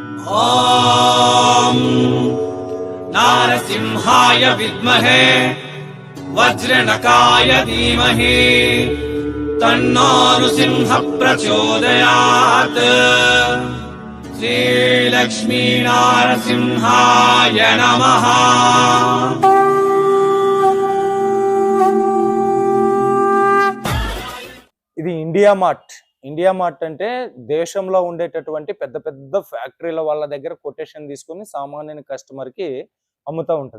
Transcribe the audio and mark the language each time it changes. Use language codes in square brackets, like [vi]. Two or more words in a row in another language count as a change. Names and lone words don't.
[sa] ॐ नारसिंहाय विद्महे वज्रनकाय धीमहि तन्नो नृसिंह प्रचोदयात्। श्रीलक्ष्मी नारसिंहाय नमः। [te] ఇది ఇండియా మార్ట్ అంటే దేశంలో ఉండేటటువంటి పెద్ద పెద్ద ఫ్యాక్టరీల వాళ్ళ దగ్గర కొటేషన్ తీసుకుని సామాన్య కస్టమర్కి అమ్ముతూ ఉంటుంది.